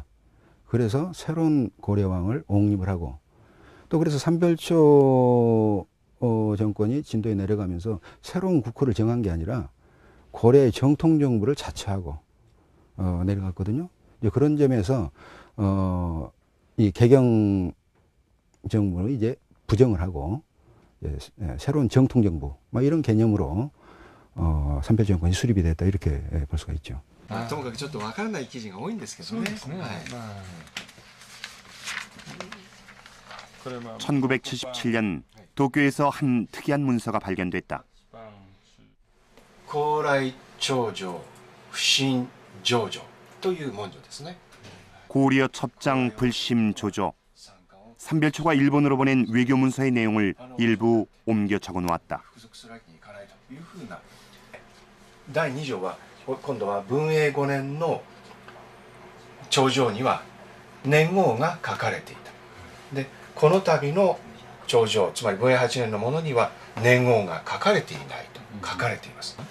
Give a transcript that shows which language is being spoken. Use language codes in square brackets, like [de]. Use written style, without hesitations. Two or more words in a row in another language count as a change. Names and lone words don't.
[ko] 그래서 새로운 고려왕을 옹립을 하고 또 그래서 삼별초 정권이 진도에 내려가면서 새로운 국호를 정한 게 아니라 고려의 정통 정부를 자처하고 내려갔거든요. 이제 그런 점에서 이 개경 정부는 이제 부정을 하고 새로운 정통 정부 이런 개념으로 삼별초 정권이 수립이 됐다 이렇게 볼 수가 있죠. [ja] ともかくちょっと分からない記事が多いんですけどね。 [ko] 1977년 도쿄에서 한 특이한 문서가 발견됐다. [ja] 高麗長城不審上場という文書ですね。 [ko] 고려 첩장 불심 조조. 삼별초가 일본으로 보낸 외교 문서의 내용을 일부 옮겨 적어 놓았다. [ja] 第2条は今度は文永5年の長城には年号が書かれていた。でこの度の長城つまり文永8年のものには年号が書かれていないと書かれています。